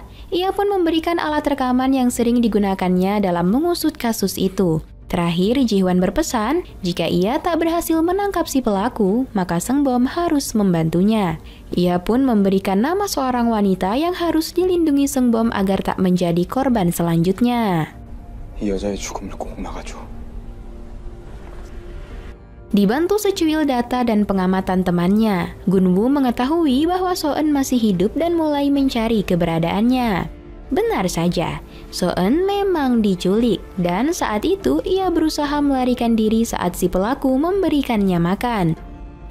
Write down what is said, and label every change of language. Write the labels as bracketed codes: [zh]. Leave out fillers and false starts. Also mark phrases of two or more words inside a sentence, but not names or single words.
[id] Ia pun memberikan alat rekaman yang sering digunakannya dalam mengusut kasus itu. Terakhir, Ji-hwan berpesan, jika ia tak berhasil menangkap si pelaku, maka Seung-bom harus membantunya. Ia pun memberikan nama seorang wanita yang harus dilindungi Seung-bom agar tak menjadi korban selanjutnya. [ko] 이 여자의 죽음을 꼭 막아줘. [id] Dibantu secuil data dan pengamatan temannya, Gun-woo mengetahui bahwa So-eun masih hidup dan mulai mencari keberadaannya. Benar saja, So-eun memang diculik, dan saat itu ia berusaha melarikan diri saat si pelaku memberikannya makan.